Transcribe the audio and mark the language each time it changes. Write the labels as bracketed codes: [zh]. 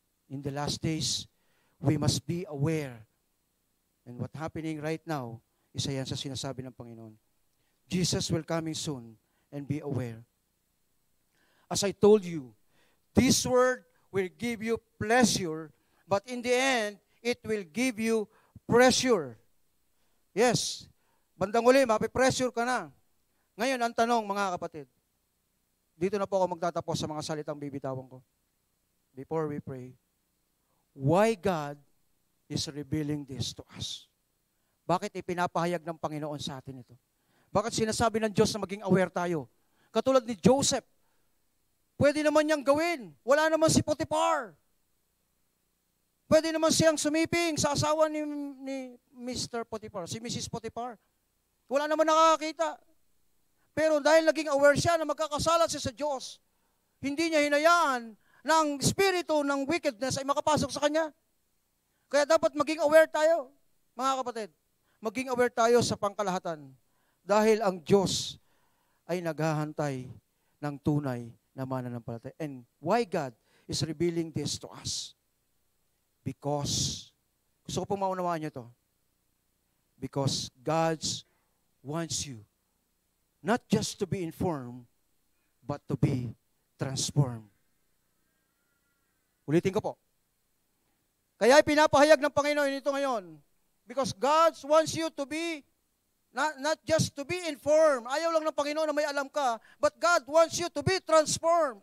[en] In the last days, we must be aware. And what happening right now, [tl] isa yan sa sinasabi ng Panginoon. [en] Jesus will coming soon and be aware. As I told you, this word will give you pleasure, but in the end, it will give you pressure. [tl] Yes, bandang uli, mapipressure ka na. Ngayon, ang tanong, mga kapatid, dito na po ako magtatapos sa mga salitang bibitawan ko. [en] Before we pray, why God is revealing this to us? [tl] Bakit ipinapahayag ng Panginoon sa atin ito? Bakit sinasabi ng Diyos na maging aware tayo? Katulad ni Joseph, pwede naman niyang gawin. Wala naman si Potiphar. Pwede naman siyang sumiping sa asawa ni Mr. Potiphar, si Mrs. Potiphar. Wala naman nakakakita. Pero dahil naging aware siya na magkakasala siya sa Diyos, hindi niya hinayaan na ang spirito ng wickedness ay makapasok sa kanya. Kaya dapat maging aware tayo, mga kapatid. Maging aware tayo sa pangkalahatan. Dahil ang Diyos ay naghahantay ng tunay na mananampalataya. [en] And why God is revealing this to us? Because, [tl] gusto ko pong maunawaan niyo to. [en] Because God wants you not just to be informed, but to be transformed. [tl] Ulitin ko po. Kaya pinapahayag ng Panginoon ito ngayon. [en] Because God wants you to be, not just to be informed. [tl] Ayaw lang ng Panginoon na may alam ka, [en] but God wants you to be transformed.